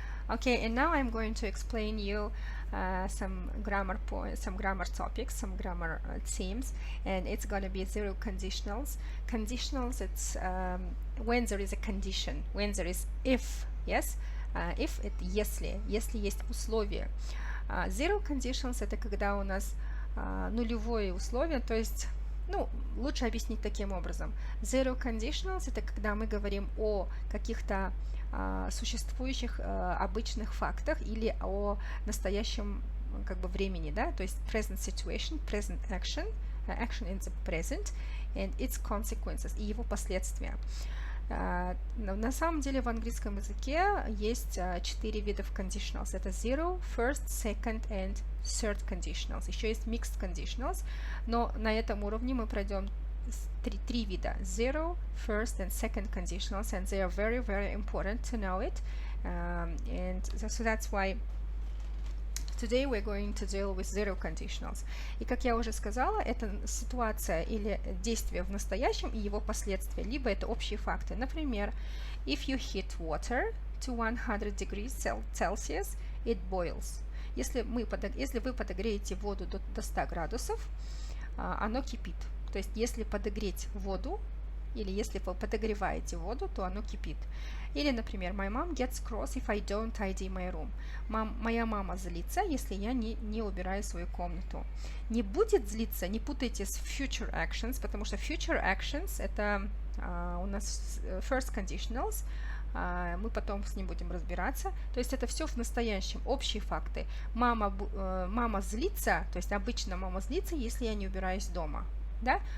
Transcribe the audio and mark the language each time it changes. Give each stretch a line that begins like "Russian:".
English: Okay, and now I'm going to explain you some grammar points, some grammar topics, some grammar themes, and it's going to be zero conditionals. Conditionals, it's when there is a condition, when there is if, yes, if
Russian: это если есть условие. Zero conditions это когда у нас нулевое условие, то есть, ну, лучше объяснить таким образом. Zero conditionals это когда мы говорим о каких-то существующих обычных фактах или о настоящем как бы времени, да, то есть
English: present situation, present action, action in the present and its consequences
Russian: и его последствия. На самом деле в английском языке есть 4 видов conditionals.
English: Это zero, first, second and third conditionals.
Russian: Еще есть mixed conditionals, но на этом уровне мы пройдем три вида.
English: Zero, first and second conditionals, and they are very, very important to know it. And so that's why today we're going to deal with zero conditionals.
Russian: И как я уже сказала, это ситуация или действие в настоящем и его последствия, либо это общие факты.
English: Например, if you heat water to 100 degrees Celsius, it boils.
Russian: Если вы подогреете воду до 100 градусов, оно кипит. То есть если подогреть воду, или если вы подогреваете воду, то оно кипит. Или, например,
English: my mom gets cross if I don't tidy my room.
Russian: Моя мама злится, если я не убираю свою комнату. Не будет злиться, не путайте с future actions, потому что future actions это у нас first conditionals, мы потом с ним будем разбираться. То есть это все в настоящем, общие факты. Мама злится, то есть обычно мама злится, если я не убираюсь дома. Да?